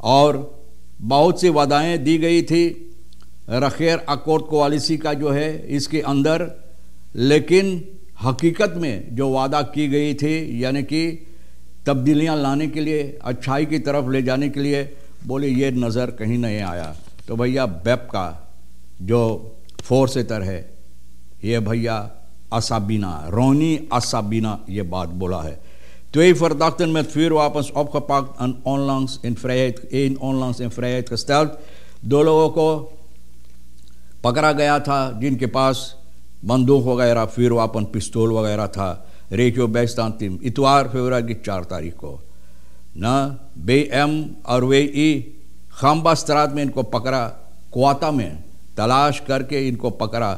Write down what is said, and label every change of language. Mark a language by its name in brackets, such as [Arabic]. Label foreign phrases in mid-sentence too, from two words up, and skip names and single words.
[Caribbean Hindustani] और बहुत सी वादाएं दी गई थी रखेर अकॉर्ड कोalition का जो है इसके अंदर, लेकिन हकीकत में जो वादा की गई थी यानी कि तब्दीलियां लाने के लिए, अच्छाई की तरफ ले जाने के लिए, बोले ये नज़र कहीं नहीं आया। तो भैया बेप का जो फोर्सेटर है ये भैया असाबीना रोनी असाबीना ये बात बोला है। [Dutch] Twee verdachten met vuurwapens opgepakt en onlangs in vrijheid gesteld। [Caribbean Hindustani] दो लोगों को पकड़ा गया था जिनके पास बंदूक वगैरह, vuurwapen, पिस्तौल वगैरह था। रेडियो बेस्तान टीम इतवार फरवरी की 4 तारीख को ना BM और WI खाम्बा स्त्रात में इनको पकड़ा, क्वाता में तलाश करके इनको पकड़ा।